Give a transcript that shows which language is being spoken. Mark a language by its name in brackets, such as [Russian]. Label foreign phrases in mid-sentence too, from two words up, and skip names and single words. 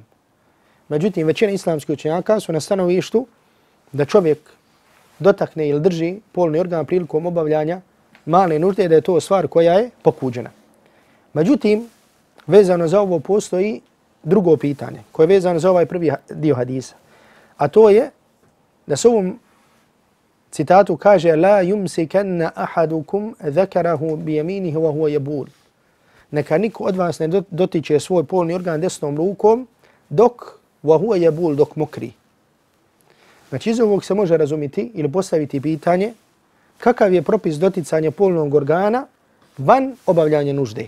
[Bosnian] Međutim, većina islamskih učenjaka su na stanovištu da čovjek dotakne ili drži polni organ prilikom obavljanja male nužde, da je to stvar koja je pokuđena. Međutim, vezano za ovo postoji drugo pitanje koje je vezano za ovaj prvi dio hadisa. A to je da se ovom citatu kaže [Arabic] لا يمسكن أحدكم ذكره بيمينه وهو يبول. [Bosnian] Neka niko od vas ne dotiče svoj polni organ desnom rukom dok mokri. Znači iz ovog se može razumjeti ili postaviti pitanje kakav je propis doticanja polnog organa van obavljanja nužde.